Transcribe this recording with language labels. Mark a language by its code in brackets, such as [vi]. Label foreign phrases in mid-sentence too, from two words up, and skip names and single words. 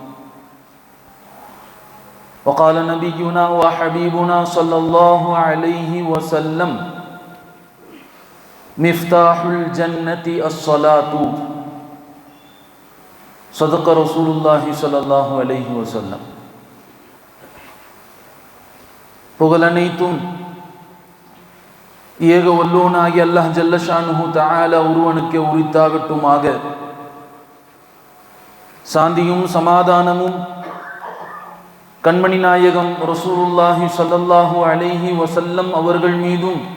[ar] وقال نبينا وحبيبنا صلى الله عليه وسلم: مفتاح الجنة الصلاة. صدق رسول الله صلى الله عليه وسلم. [ta] புகழனைத்தும் ஏக வல்லோனாகி அல்லாஹ் [ar] جل شأنه تعالى [ta] ஒருவனுக்கே உரித்தாகட்டுமாக. சாந்தியும் சமாதானமும் கண்மணி நாயகம் [ar] رسول الله صلى الله عليه وسلم [ta] அவர்கள் மீதும்,